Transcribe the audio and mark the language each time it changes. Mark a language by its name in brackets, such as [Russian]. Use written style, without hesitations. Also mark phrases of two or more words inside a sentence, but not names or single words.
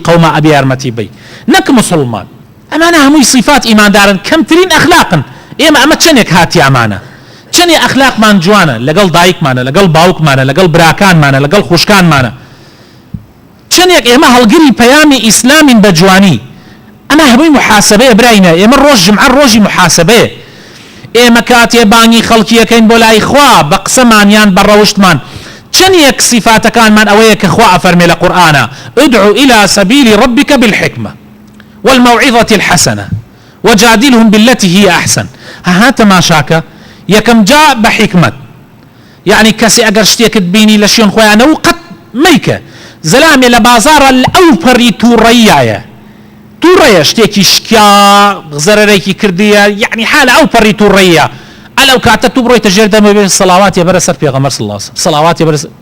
[Central Kurdish] قەوما ئەبێ یارمەتی بدەی نەک مسلمان ئەمانە هەمووی صفات ئیماندارن کەمترین ئەخلاقن ئێمە ئەمە چەندێک هاتی ئەمانە چەندێ ئەخلاقمان جوانە لەگەڵ دایکمانە لەگەڵ باوکمانە لەگەڵ براکانمانە لەگەڵ خوشکانمانە چەندێک ئێمە هەڵگری پەیامی ئیسلامین بە جوانی ئەمە هەمووی محاسبەیە براینە ئێمە ڕۆژ جمعە ڕۆژی محاسبەیە ئێمە کاتێ بانگی خەڵکیەکەین بۆ لای خوا بە قسەمانیان بە ڕەوشتمان چەندێک صفاتەکانمان ئەوەیە کە خوا ئەفەرمێ لە قورئانە [Arabic] ادعو إلى سبيل ربك بالحكمة والموعظة الحسنة وجادلهم بالتي هي أحسن [Central Kurdish] ها تماشاكە یەکەم جا بە حکمت یعنی کەسی ئەگەر شتێکت بینی لە شوێن خۆیانەوە قەت مەیکە زەلامێ لە بازارە لە ئەو پەڕی تووڕەیایە تووڕەیە شتێکی شکیا زەرەرێکی کردیە یعنی حالە ئەو پەڕی تووڕەیە ئەلەو کاتە تو بڕۆیتە ژێر دەمە بێ سەڵاواتی بەرە سەر پێغەمبەر [Arabic] صلی الله علیه وسلم [Central Kurdish] سەڵاواتی بەرە